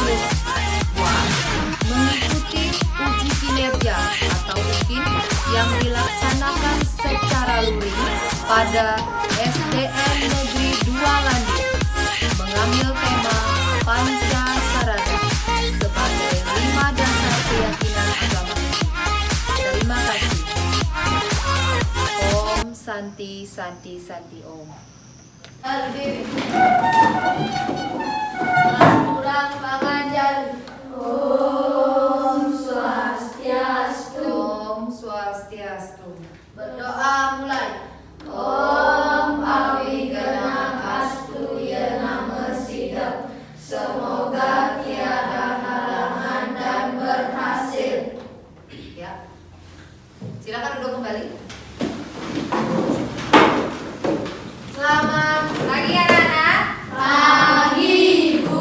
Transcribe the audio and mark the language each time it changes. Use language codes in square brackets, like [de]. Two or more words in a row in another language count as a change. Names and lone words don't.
[id] mengikuti uji kinerja atau UKIN yang dilaksanakan secara luring pada SDN Negeri 2 Landit, mengambil tema Pancasarada sebagai 5 dasar keyakinan agama. Terima kasih. [sa] Om Santi Santi Santi Om. [id] Aturan pengajar. [sa] Om Swastiastu. Om Swastiastu. [id] Berdoa mulai. [sa] Om Awigenang Astu Yenama Sidam. [id] Semoga tiada halangan dan berhasil. Ya. Silakan duduk kembali. Selamat pagi anak-anak. Pagi, Bu.